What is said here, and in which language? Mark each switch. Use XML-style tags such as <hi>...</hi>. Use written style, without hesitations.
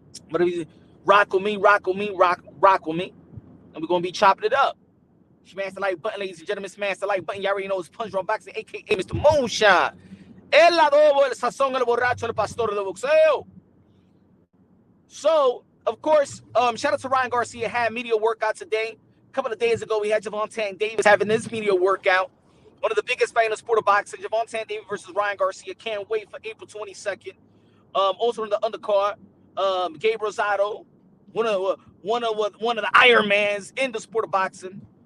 <en>But if you rock with me, and we're gonna be chopping it up. Smash the like button, ladies and gentlemen. Smash the like button. Y'all already know it's Punch Drunk Boxing, aka Mr. Moonshine.</en> <es>El adobo, el sazón, el borracho, el pastor de boxeo.</es> <en>So, of course, shout out to Ryan Garcia. Had media workout today. A couple of days ago, we had Javante Davis having this media workout. One of the biggest fights in the sport of boxing. Javante Davis versus Ryan Garcia. Can't wait for April 22nd. Also in the undercard, Gabe Rosado, one of the Iron Mans in the sport of boxing.</en>